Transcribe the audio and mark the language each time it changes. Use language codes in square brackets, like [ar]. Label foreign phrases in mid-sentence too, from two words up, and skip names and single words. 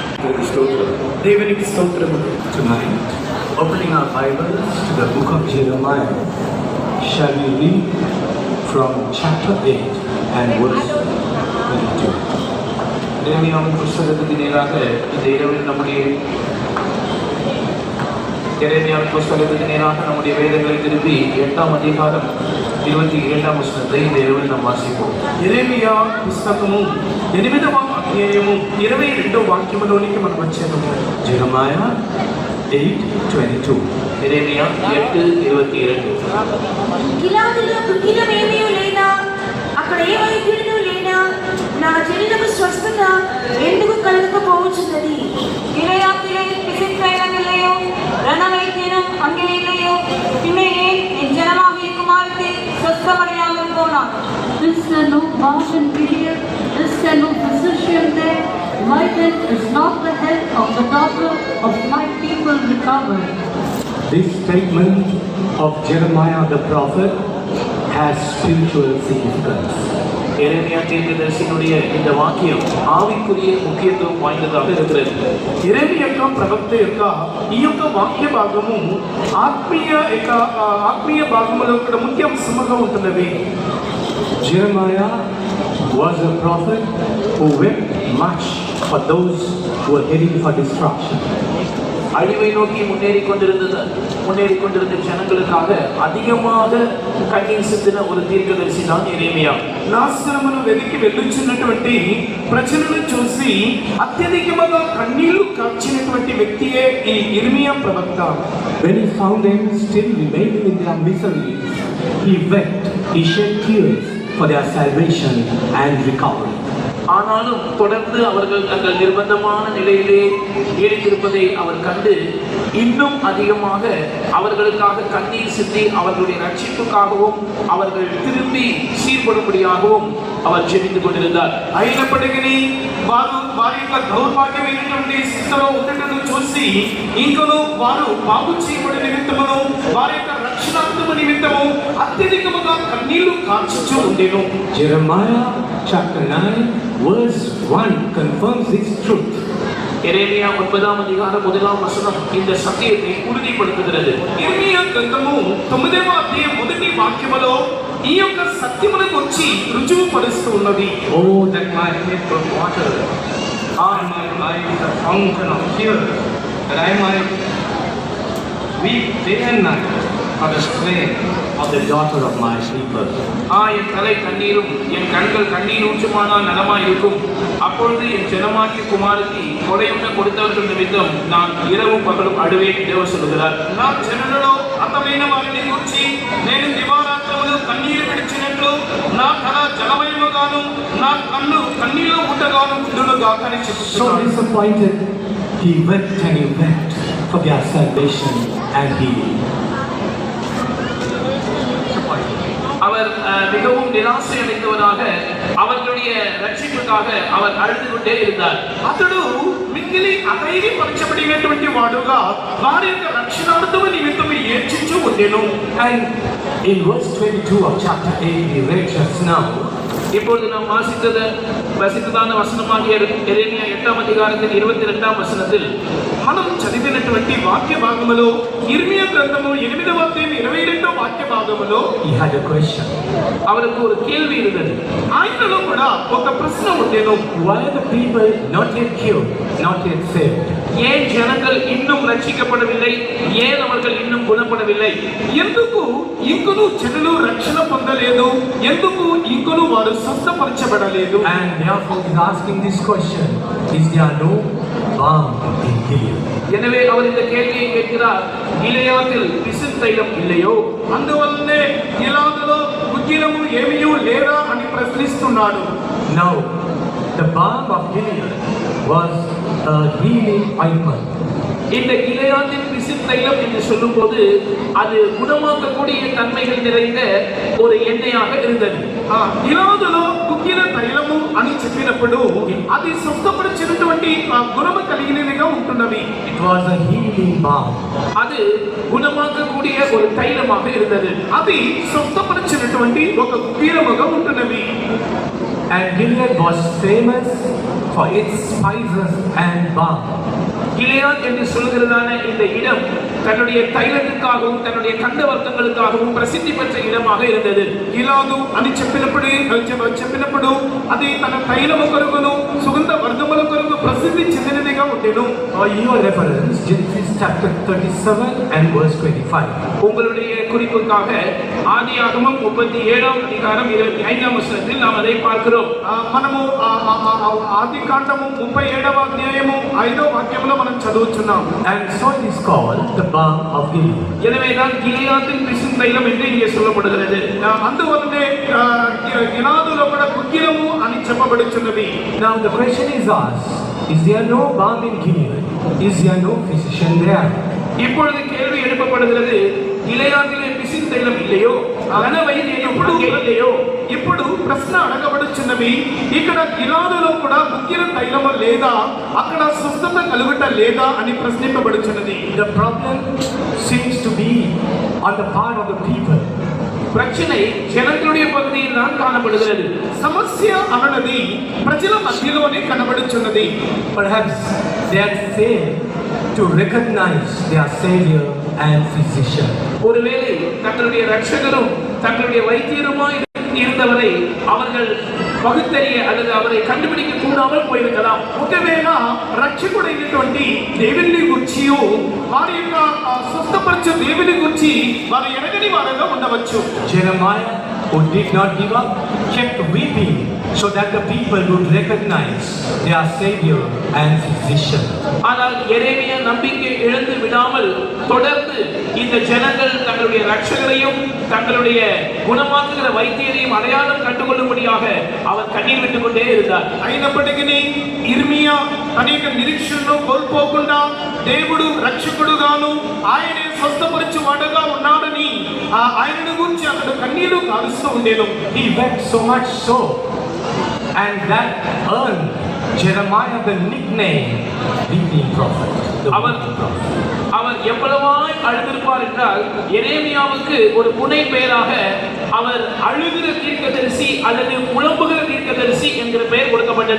[te] దేవునికి స్తోత్రం. దేవునికి స్తోత్రము. [en] Tonight, opening our Bibles to the book of Jeremiah, shall we read from chapter 8 and verse 22. [ta] எரேமியாவின் புஸ்தகத்துக்கு நேராக இந்த இரவில் நம்முடைய வேதங்களை திருப்பி 8ஆம் அதிகாரம் 22ஆம் வசனத்தை இந்த இரவில் நாம் வாசிப்போம். [te] యెరెమీయా పుస్తకము 8వ అధ్యాయము 22వ వాక్యములోనికి మనం వచ్చేద్దాము. [en] Jeremiah 8:22. [ta] எரேமியா 8:22. [te] గిలాదులో దుఃఖితమేమీ లేదా, అక్కడ ఏ వైద్యుడు లేనా, నా శరీరము స్వస్థత ఎందుకు కలగకపోవచ్చున్నది. [ta] గిలయాదిலே பிசித்தேனம் இல்லையோ, ரணவைத்தியனும் அங்கே இல்லையோ, பின்னே என் ஜனமாகிய குமாரத்தை சொஸ்தமடையாமல் போனான். [en] Is there no balm in Gilead? Is there no physician there? Why then is not the health of the daughter of my people recovered? This statement of Jeremiah the prophet has spiritual significance. [ta] எரேமியா தீர்க்கதரிசியினுடைய இந்த வாக்கியம் ஆவிக்குரிய முக்கியத்துவம் வாய்ந்ததாக இருக்கிறது. [te] యెరెమీయా యొక్క ప్రవక్త యొక్క ఈ యొక్క వాక్య భాగము ఆత్మీయ భాగములో ఇక్కడ ముఖ్య అంశముగా ఉంటున్నది. [en] Jeremiah was a prophet who wept much for those who were heading for destruction. [ta] அழிவை நோக்கி முன்னேறி கொண்டிருந்த ஜனங்களுக்காக அதிகமாக கண்ணீர் சிந்தின ஒரு தீர்க்கதரிசி தான் எரேமியா. [te] నాశనమును వెతికి వెళ్ళుచున్నటువంటి ప్రజలను చూసి అత్యధికముగా కన్నీళ్లు కార్చినటువంటి వ్యక్తియే ఈ ఇర్మియా ప్రవక్త. [en] When he found them still remaining in their misery, he wept, he shed tears for their salvation and recovery. [ta] ஆனாலும் தொடர்ந்து அவர்கள் தங்கள் நிர்பந்தமான நிலையிலே ஈடுத்திருப்பதை அவர் கண்டு இன்னும் அதிகமாக அவர்களுக்காக கண்ணீர் சிந்தி அவர்களுடைய ரட்சிப்புக்காகவும் அவர்கள் திரும்பி சீர்படும்படியாகவும் அவர் ஜெபித்து கொண்டிருந்தார். [te] అయినప్పటికీ వారి యొక్క దౌర్భాగ్యమైనటువంటి స్థితిలో ఉండటం చూసి ఇంకను వారు బాగు చేయబడి నిమిత్తమును వారి యొక్క రక్షణార్థము నిమిత్తము అత్యధికముగా కన్నీళ్లు కార్చుచూ ఉండేను. [en] Jeremiah chapter 9 verse 1 confirms this truth. [ta] எரேமியா 9ஆம் அதிகாரம் 1ஆம் வசனம் இந்த சத்தியத்தை உறுதிப்படுத்துகிறது. [te] ఇర్మియా గ్రంథము 9వ అధ్యాయం 1వ వాక్యములో ఈ యొక్క సత్యమును గురించి రుజువు పరుస్తూ ఉన్నది. [en] Oh, that my head were water, and my eyes a fountain of tears, that I might weep day and night for the slain of the daughter of my people. [ta] என் தலை கண்ணீரும் என் கண்கள் கண்ணீர் ஊற்றுமானால் நலமாயிருக்கும். அப்பொழுது என் ஜனமாகிய குமாரத்தி கொடையுண்ண கொடுத்தவர்கள் நிமித்தம் நான் இரவும் பகலும் அழுவேன் தேவ சொல்லுகிறார். [te] నా జనులలో అతమైన వారిని గురించి నేను దివారాత్రములు కన్నీరు విడిచినట్లు నా తల జలమయముగాను నా కన్ను కన్నీళ్లు ఊటగాను ఉండునుగా అని [en] So [te] చెప్తున్నాడు. [en] disappointed, he wept and he wept for their salvation and healing. [ta] அவர் மிகவும் நிராசை அடைந்தவராக அவர்களுடைய ரட்சிப்புக்காக அவர் அழுது கொண்டே இருந்தார். [te] అతడు మిగిలి అధైర్యపరచబడినటువంటి వాడుగా వారి యొక్క రక్షణార్థము నిమిత్తము ఏడ్చుచూ ఉండెను. [en] And in verse 22 of chapter 8 we read just now, [ta] இப்பொழுது நாம் வாசித்ததான வசனமாகிய எரேமியா 8ஆம் அதிகாரத்தில் 22ஆம் வசனத்தில் [te] మనం చదివినటువంటి వాక్య భాగములో ఇర్మియా గ్రంథము 8వ అధ్యాయం 22వ వాక్య భాగములో [en] he had a question. [ta] அவருக்கு ஒரு கேள்வி இருந்தது. [te] ఆయనలో కూడా ఒక ప్రశ్న ఉండేను. [en] Why are the people not yet cured, not yet saved? [ta] ஏன் ஜனங்கள் இன்னும் ரட்சிக்கப்படவில்லை, ஏன் அவர்கள் இன்னும் குணப்படவில்லை, [te] ఎందుకు ఇంకను జనులు రక్షణ పొందలేదు, ఎందుకు ఇంకను వారు స్వస్థపరచబడలేదు? [en] And therefore he is asking this question, is there no balm in Gilead? [ta] எனவே அவர் இந்த கேள்வியை கேட்கிறார், கிலெயாதில் பிசின் தைலம் இல்லையோ? [te] అందువల్లనే గిలాదులో ఉగ్గిలము ఏమీయూ లేదా అని ప్రశ్నిస్తున్నాడు. [en] Now the balm of Gilead was a healing ointment. [ta] இந்த கிலெயாதின் பிசின் தைலம் என்று சொல்லும்போது அது குணமாக்கக்கூடிய தன்மைகள் நிறைந்த ஒரு எண்ணெயாக இருந்தது. [te] గిలాదులో ఉగ్గిల తైలము అని చెప్పినప్పుడు అది స్వస్థపరిచినటువంటి గుణము కలిగినదిగా ఉంటున్నది. [en] It was a healing balm. [ta] அது குணமாக்கக்கூடிய ஒரு தைலமாக இருந்தது. [te] అది స్వస్థపరిచినటువంటి ఒక ఉగ్గిలముగా ఉంటున్నది. [en] And Gilead was famous for its spices and balm. [ta] கிலியாத் என்று சொல்கிறதான இந்த இடம் தன்னுடைய தைலத்துக்காகவும் தன்னுடைய கந்த வர்க்கங்களுக்காகவும் பிரசித்தி பெற்ற இடமாக இருந்தது. [te] గిలాదు అని చెప్పినప్పుడు అది తన తైలము కొరకును సుగంధ వర్గముల కొరకు ప్రసిద్ధి చెందినదిగా ఉండెను. [en] For your reference, Genesis chapter 37 and verse 25. [ta] உங்களுடைய குறிப்புக்காக ஆதியாகமம் 37ஆம் அதிகாரம் 25ஆம் வசனத்தில் நாம் அதை பார்க்கிறோம். [te] మనము ఆది కాండము 37వ అధ్యాయము 5వ వాక్యంలో మనం చదువుతున్నాం. [en] And so it is called the balm of Gilead. [ta] எனவேதான் கிலியாத்தின் பிசின் தைலம் என்று இங்கே சொல்லப்படுகிறது. [te] అందువల్లనే గిలాదులో కూడా కుక్కిలము అని చెప్పబడుచున్నది. [en] Now the question is asked, is there no balm in Gilead? Is there no physician there? [ta] இப்பொழுது கேள்வி எழுப்பப்படுகிறது, கிலியாத்திலே பிசின் தைலம் இல்லையோ, [te] ఘన వైద్యం [ta] இல்லையோ? [te] ఇప్పుడు ప్రశ్న అడగబడుచున్నవి, ఇక్కడ గిలాదులో కూడా కుక్కిల తైలము లేదా, అక్కడ స్వస్థత కలుగుట లేదా అని ప్రశ్నింపబడుచున్నది. [en] The problem seems to be on the part of the people. [ta] பிரச்சனை ஜனங்களுடைய பகுதியில் தான் காணப்படுகிறது. [te] సమస్య అన్నది ప్రజల మధ్యలోనే కనబడుచున్నది. [en] Perhaps they had failed to recognize their savior and physician. [ta] ஒருவேளை தங்களுடைய ரட்சகரும் தங்களுடைய வைத்தியருமாய் இருந்தவரை அவர்கள் பகுத்தறிய அல்லது அவரை கண்டுபிடிக்க கூடாமல் போயிருக்கலாம். [te] ఒకవేళ రక్షకుడైనటువంటి దేవుని గురించి వారి యొక్క స్వస్థపరచు దేవుని గురించి వారు ఎరగని వారుగా ఉండవచ్చు. [en] Jeremiah, who did not give up, kept weeping so that the people would recognize their savior and physician. [ta] ஆனால் எரேமியா நம்பிக்கை இழந்து விடாமல் தொடர்ந்து இந்த ஜனங்கள் தங்களுடைய ரட்சகரையும் தங்களுடைய குணமாக்குகிற வைத்தியரையும் அடையாளம் கண்டுகொள்ளும்படியாக அவர் கண்ணீர் விட்டுக் கொண்டே இருந்தார். [te] అయినప్పటికీ ఇర్మియా అనేక నిరీక్షణను కోల్పోకుండా దేవుడు రక్షకుడుగాను ఆయనే స్వస్థపరచువాడుగా ఉన్నాడని ఆయనను గురించి అతడు కన్నీరు కారుస్తూ ఉండేను. [en] He wept so much so, and that earned Jeremiah the nickname weeping prophet. [ta] அவர் எவ்வளவாய் அழுதிருப்பார் என்றால் எரேமியாவுக்கு ஒரு புனை பெயராக அவர் அழுகிற தீர்க்கதரிசி அல்லது புலம்புகிற தீர்க்கதரிசி என்கிற பெயர் கொடுக்கப்பட்டது.